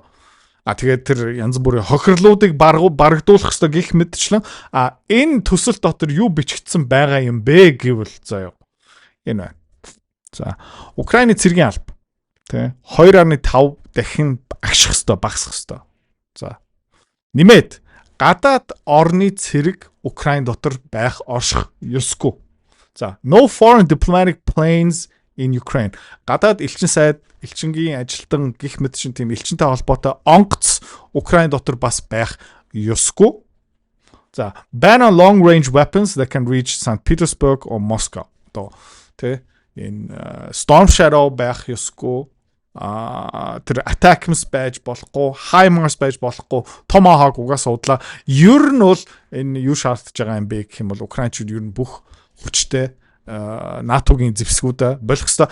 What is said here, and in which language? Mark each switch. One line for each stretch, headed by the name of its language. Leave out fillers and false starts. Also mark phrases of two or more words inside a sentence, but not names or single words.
Mongolian: Тэгээд тэр янз бүрийн хохирлуудыг барагдуулах ёстой гэх мэтчлэн энэ төсөл дотор юу бичигдсэн байгаа юм бэ гэвэл заяа. Энэ байна. За Украины цэргийн алба тэ 2.5 дахин агших ёстой, багасгах ёстой. За нэмээд гадаад орны цэрэг Украин дотор байх орших ёсгүй. За
English: no foreign diplomatic planes in Ukraine.
Mongolian: Гадаад элчин сайд, элчингийн ажилтан гих мэт шин тийм элчинтэй холбоотой онгоц Украин дотор бас байх ёсгүй. За
English: ban on long range weapons that can reach St. Petersburg or Moscow.
Mongolian: Одоо тэ энэ
English: Storm Shadow
Mongolian: байх ёсгүй. Тэр Attackams байж болохгүй, HIMARS байж болохгүй, Tomahawk угаасаа удлаа. Ер нь бол энэ юу шаардж байгаа юм бэ гэх юм бол Украинчууд ер нь бүх хүчтэй НАТО-гийн зэвсгүүдэ болох ёстой.